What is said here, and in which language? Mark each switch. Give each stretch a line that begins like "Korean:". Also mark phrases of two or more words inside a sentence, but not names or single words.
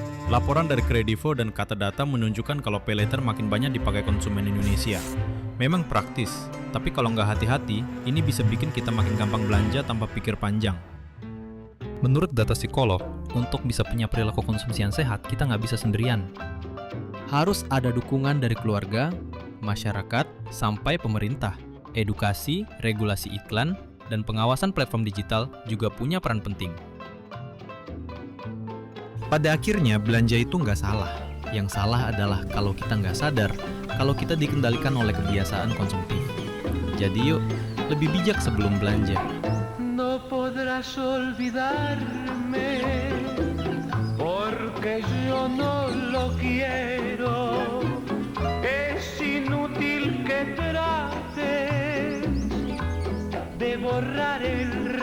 Indonesian: Laporan dari Kredivo dan Kata Data menunjukkan kalau
English: pay later
Indonesian: makin banyak dipakai konsumen Indonesia. Memang praktis, tapi kalau nggak hati-hati, ini bisa bikin kita makin gampang belanja tanpa pikir panjang. Menurut data psikolog, untuk bisa punya perilaku konsumsi yang sehat, kita nggak bisa sendirian. Harus ada dukungan dari keluarga, masyarakat, sampai pemerintah. Edukasi, regulasi iklan, dan pengawasan platform digital juga punya peran penting. Pada akhirnya, belanja itu nggak salah. Yang salah adalah kalau kita nggak sadar, kalau kita dikendalikan oleh kebiasaan konsumtif. Jadi yuk, lebih bijak sebelum belanja.
Spanish: No podrás olvidarme, porque yo no lo quiero. Es inútil que trates de borrar el